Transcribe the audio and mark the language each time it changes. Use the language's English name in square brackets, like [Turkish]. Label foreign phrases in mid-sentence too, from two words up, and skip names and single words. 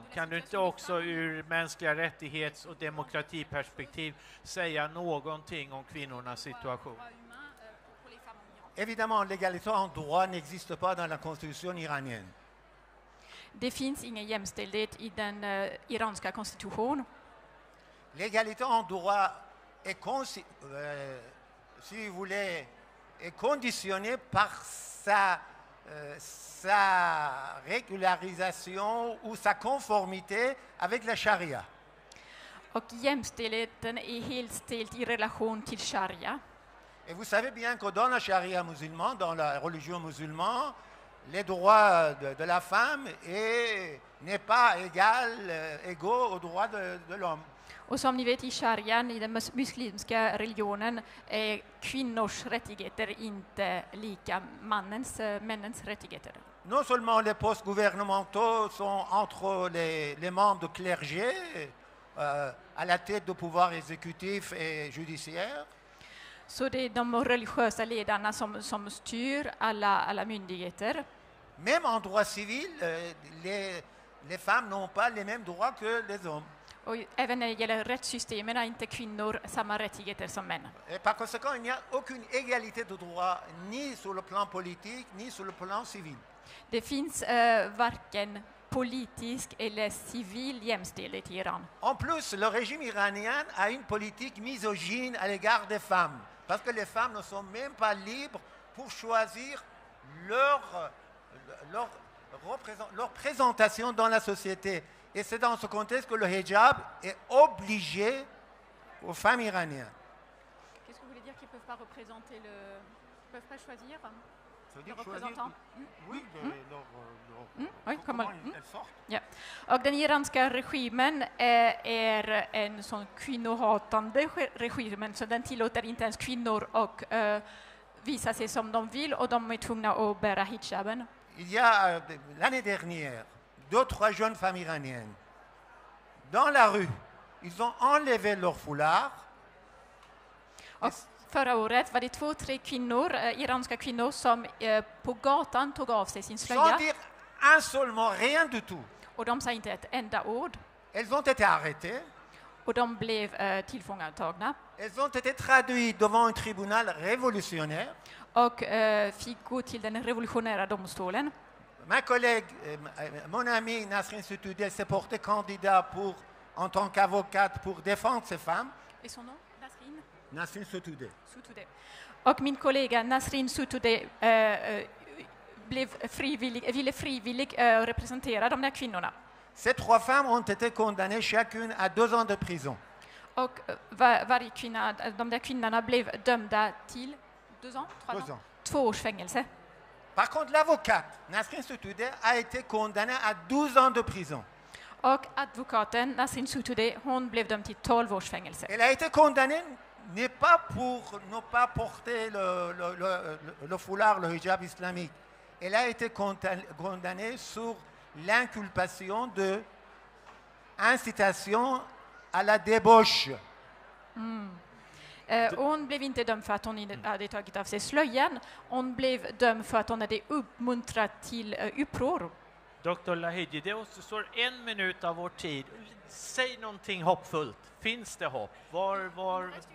[Swedish] Kan du inte också ur mänskliga rättighets- och demokratiperspektiv säga någonting om kvinnornas situation? [French] Évidemment, l'égalité en droit n'existe pas dans la constitution iranienne. [Swedish] Det finns ingen jämställdhet i den iranska konstitutionen. [French] L'égalité en droit est, si vous voulez, est conditionnée par sa sa régularisation ou sa conformité avec la charia. [Swedish] Och jämställdheten är helt ställd i relation till sharia. [French] Et vous savez bien que dans la charia musulmane, dans la religion musulmane, les droits de la femme n'est pas égaux aux droits de l'homme. [Swedish] Och som ni vet i sharian, i den muslimska religionen, är kvinnors rättigheter inte lika männens rättigheter. [French] Non seulement les postes gouvernementaux sont entre les membres de clergé, à la tête du pouvoir exécutif et judiciaire, [Swedish] Så det är de religiösa ledarna som styr alla myndigheter. [French] même en droit civil, les femmes n'ont pas les mêmes droits que les hommes. [Swedish] Och även när det gäller rättssystemen har inte kvinnor samma rättigheter som män. [French] Et par conséquent, il n'y a aucune égalité de droits, ni sur le plan politique, ni sur le plan civil. [Swedish] Det finns varken politisk eller civil jämställdhet i Iran. [French] En plus, le régime iranien a une politique misogyne à l'égard des femmes, parce que les femmes ne sont même pas libres pour choisir leur présentation dans la société. Et c'est dans ce contexte que le hijab est obligé aux femmes iraniennes. Qu'est-ce que vous voulez dire qu'ils ne peuvent pas représenter Ils peuvent pas choisir Ça veut dire le choisir représentant? Oui, Oui, comment comment- elles sortent. [Swedish] Ja. Och den iranska regimen är en sån kvinnohatande regim, så den tillåter inte ens kvinnor att visa sig som de vill, och de är tvungna att bära hijaben. [French] Il y a, l'année dernière, 2-3 jeunes femmes iraniennes, dans la rue, ils ont enlevé leur foulard. [Swedish] Och förra året var det 2-3 kvinnor, iranska kvinnor, som på gatan tog av sig sin [French] Sans [Swedish] slöja, [French] dire un seul mot, rien du tout. [Swedish] och de sa inte ett enda ord, [French] Elles ont été arrêtées, [Swedish] och de blev tillfångatagna [French] elles ont été traduites devant un tribunal révolutionnaire. [Swedish] och fick gå till den revolutionära domstolen. [French] Ma collègue, mon ami Nasrin Sotoudeh s'est portée candidat en tant qu'avocate pour défendre ces femmes. [Swedish] Är son namn? Nasrin Nasrin Sotoudeh. Sotoudeh. Och min kollega Nasrin Sotoudeh ville frivilligt representera de där kvinnorna. [French] Ces 3 femmes ont été condamnées chacune à 2 ans de prison. [Swedish] Och varje kvinna, de där kvinnorna blev dömda till 2 ans, [French] 2 ans. [Swedish] 2 års fängelse. [French] Par contre, l'avocate, Nasrin Sotoudeh, a été condamnée à 12 ans de prison. [Swedish] Och advokaten Nasrin Sotoudeh, hon blev dömd till 12 års fängelse. [French] Elle a été condamnée n'est pas pour ne pas porter le foulard, le hijab islamique. Elle a été condamnée sur l'inculpation de incitation à la débauche. [Swedish] Hon blev inte dömd för att hon hade tagit av sig slöjan. Hon blev dömd för att hon hade uppmuntrat till uppror. Dr. Lahiji, det återstår 1 minut av vår tid. Säg någonting hoppfullt. Finns det hopp? Var...